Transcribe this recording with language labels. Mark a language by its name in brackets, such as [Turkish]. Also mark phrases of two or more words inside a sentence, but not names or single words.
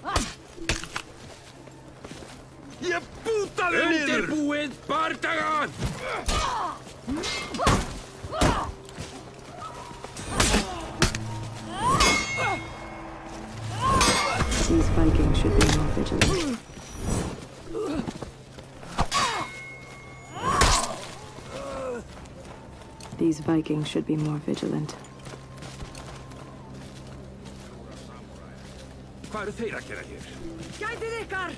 [English] These Vikings should be more vigilant. These Vikings should be more vigilant. [Icelandic] Hvað eru þeir að gera hér? Gætið ykkar!